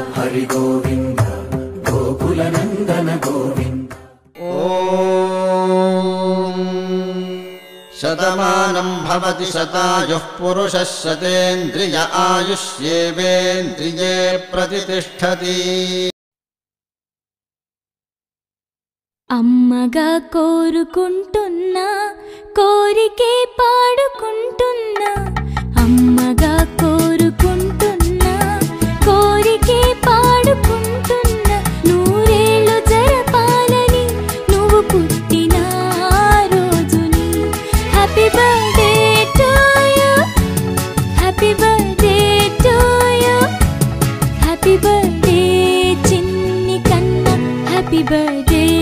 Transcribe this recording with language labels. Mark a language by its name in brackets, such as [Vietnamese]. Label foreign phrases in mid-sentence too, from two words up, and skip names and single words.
[Sanskrit] हरि गोविंद गोकुल नंदन गोविंद। शतमानं भवति शतायुः पुरुषः शतेन्द्रिय आयुष्येवेन्द्रिये प्रतिष्ठति। [Telugu] అమ్మగా కోరుకుంటున్నా కోరికే పాడుకుంటున్నా అమ్మగా కోరుకుంటున్నా కోరికే పాడుకుంటున్నా నూరేళ్ళు జరపాలని నువ్వు పుట్టిన రోజుని [English] happy birthday to you happy birthday to you happy birthday [Telugu] చిన్ని కన్నా [English] happy birthday